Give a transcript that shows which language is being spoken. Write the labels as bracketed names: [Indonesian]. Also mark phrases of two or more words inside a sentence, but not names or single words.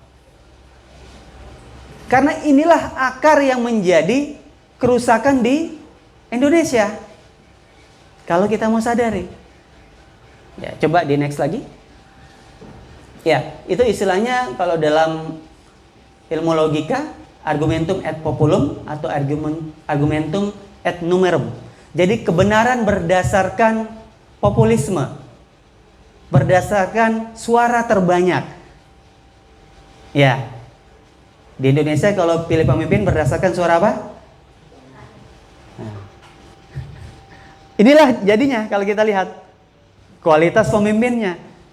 [Indonesian] Karena inilah akar yang menjadi kerusakan di Indonesia. Kalau kita mau sadari. Ya, coba di next lagi. Ya, itu istilahnya kalau dalam ilmu logika [Latin] argumentum et populum [Indonesian] atau [Latin] argumentum et numerum. [Indonesian] Jadi kebenaran berdasarkan populisme, berdasarkan suara terbanyak. Ya, di Indonesia kalau pilih pemimpin berdasarkan suara apa? Nah. Inilah jadinya kalau kita lihat kualitas pemimpinnya.